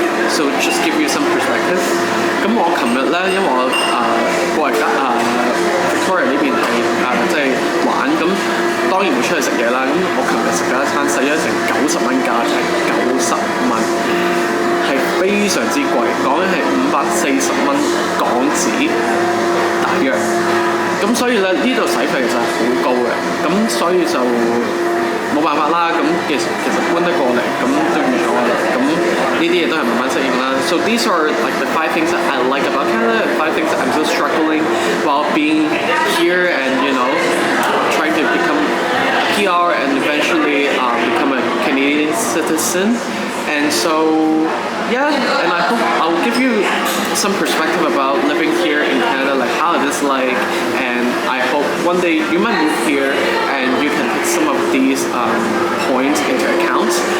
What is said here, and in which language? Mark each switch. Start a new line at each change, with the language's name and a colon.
English: So just give you some perspective.
Cantonese: 咁我琴日咧，因為我過嚟Victoria 呢邊係即係玩，咁當然會出去食嘢啦。咁我琴日食咗一餐，使咗成90蚊加幣，90蚊係非常之貴，講緊係540蚊港紙大約。咁所以咧呢度使費其實係好高嘅，咁所以就冇辦法啦。咁其實搬得過嚟，咁都預咗啦。咁呢啲嘢都係慢慢適應啦。
English: So these are like the 5 things that I like about Canada, 5 things that I'm still struggling while being here and trying to become PR and eventually become a Canadian citizen. And so yeah, and I hope I'll give you some perspective about living here in Canada, like how it is like, and I hope one day you might move here and you can take some of these points into account.